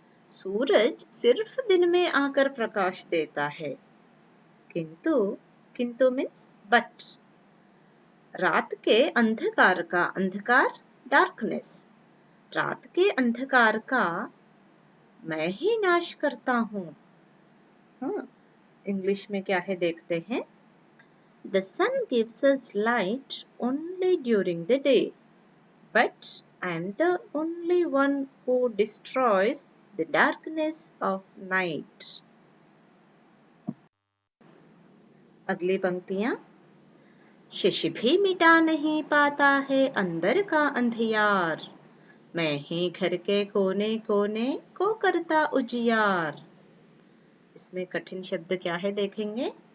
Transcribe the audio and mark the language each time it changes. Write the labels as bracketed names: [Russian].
[Hindi] सूरज सिर्फ दिन में आकर प्रकाश देता है, किंतु मीन्स बट. रात के अंधकार का, अंधकार डार्कनेस, रात के अंधकार का मैं ही नाश करता हूँ. इंग्लिश में क्या है देखते हैं. [English] The sun gives us light only during the day, but I am the only one who destroys the darkness of night. [Hindi] अगली पंक्तियां. शशि भी मिटा नहीं पाता है अंदर का अंधियार, मैं ही घर के कोने कोने को करता उजियार. इसमें कठिन शब्द क्या है देखेंगे.